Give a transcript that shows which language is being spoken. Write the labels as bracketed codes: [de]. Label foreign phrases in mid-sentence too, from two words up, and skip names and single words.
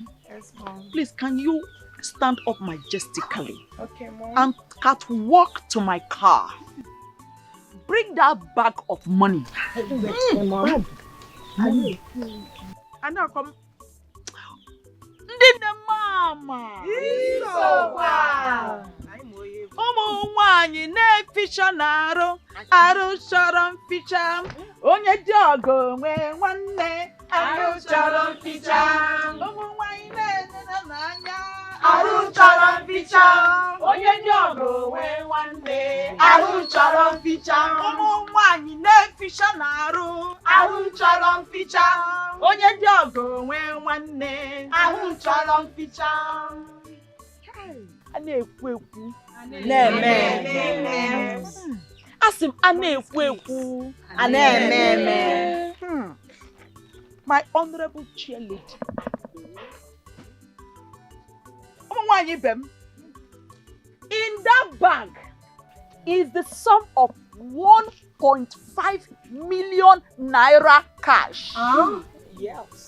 [en] Yes, Mom. Please, can you stand up majestically? Okay, Mom. And catwalk to my car. Bring that bag of money. Mom. And now come. [ig] Ndine mama. Ụmụ nwanyị na-eficha n'arụ, arụ chọrọ mficha. Onye dị ọgọ nwe nwanne, arụ chọrọ mficha. Ụmụ nwanyị na-enene n'anya, arụ chọrọ mficha. Onye dị ọgọ nwe nwanne, arụ chọrọ mficha. Ụmụ nwanyị na-eficha n'arụ, arụ chọrọ mficha. Onye dị ọgọ nwe nwanne, arụ chọrọ mficha. A na-ekwu ekwu. Amen. Asim a na-ekwu ekwu. Amen. [en] My honorable chair lady. [ig] Ụmụnwaanyị ibe m. [en] In that bag is the sum of 1.5 million naira cash. Yes.